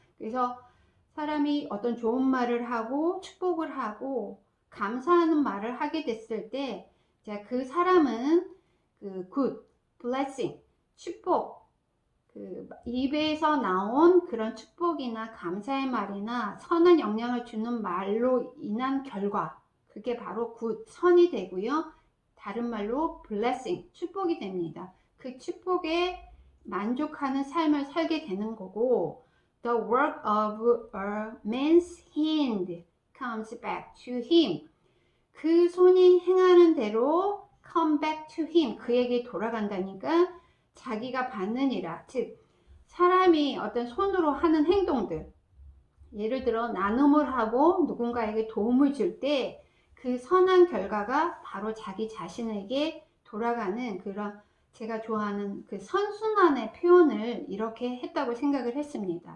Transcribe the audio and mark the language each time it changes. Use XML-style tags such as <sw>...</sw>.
<ko>그래서 사람이 어떤 좋은 말을 하고 축복을 하고 감사하는 말을 하게 됐을 때 그 사람은 good, blessing, 축복 입에서 나온 그런 축복이나 감사의 말이나 선한 영향을 주는 말로 인한 결과 그게 바로 good, 선이 되고요. 다른 말로 blessing, 축복이 됩니다. 그 축복에 만족하는 삶을 살게 되는 거고</ko> <en>the work of a man's hand comes back to him.</en> <ko>그 손이 행하는 대로</ko> <en>come back to him.</en> <ko>그에게 돌아간다니까 자기가 받느니라. 즉 사람이 어떤 손으로 하는 행동들 예를 들어 나눔을 하고 누군가에게 도움을 줄 때 그 선한 결과가 바로 자기 자신에게 돌아가는 그런 제가 좋아하는 그 선순환의 표현을 이렇게 했다고 생각을 했습니다.</ko>